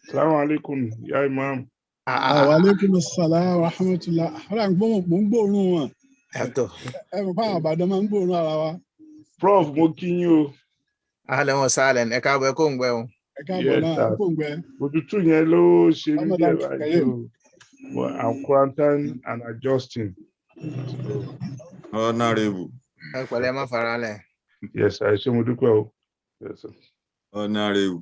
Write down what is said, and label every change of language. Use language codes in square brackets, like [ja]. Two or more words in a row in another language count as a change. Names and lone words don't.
[ar] السلام عليكم يا إمام. وعليكم السلام ورحمة الله. [yo] Ara ń gbóòórùn wọn. Ẹ mọ̀ fáwọn àbàdàn máa ń gbóòórùn ara wa. Prof, mo kí yín o. [ar] أهلا وسهلا, [yo] ẹ káàbọ̀ ẹ kó ń gbẹ o. Ẹ káàbọ̀ náà, ẹ kó ń gbẹ. Òtútù yẹn ló ṣe mí díẹ̀ báyìí o. [en] I'm quarantined and adjusting. [yo] Honorable. Ẹ pẹ̀lẹ́ má fara lẹ̀. Yes, I ṣe mo dúpẹ́ o. [en] Yes, sir. [yo] Honorable.